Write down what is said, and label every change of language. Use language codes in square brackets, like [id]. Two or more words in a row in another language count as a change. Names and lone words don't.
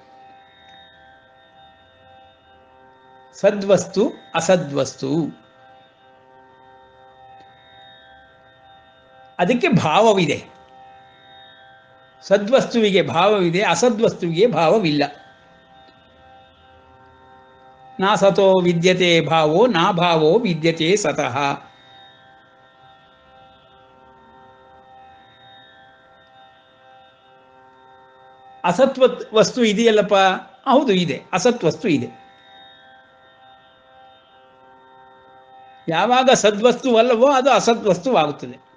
[kn] ಸದ್ವಸ್ತು ಅಸದ್ವಸ್ತು. ಅದಕ್ಕೆ ಭಾವವಿದೆ. ಸದ್ವಸ್ತುವಿಗೆ ಭಾವವಿದೆ, ಅಸದ್ವಸ್ತುವಿಗೆ ಭಾವವಿಲ್ಲ. [sa] ನಾ ಸತೋ ವಿದ್ಯತೆ ಭಾವೋ ನಾ ಭಾವೋ ವಿದ್ಯತೆ ಸತಃ. [kn] ಅಸತ್ವ ವಸ್ತು ಇದೆಯಲ್ಲಪ್ಪ, ಹೌದು ಇದೆ, ಅಸತ್ವಸ್ತು ಇದೆ. ಯಾವಾಗ ಸದ್ವಸ್ತುವಲ್ಲವೋ ಅದು ಅಸದ್ವಸ್ತುವಾಗುತ್ತದೆ.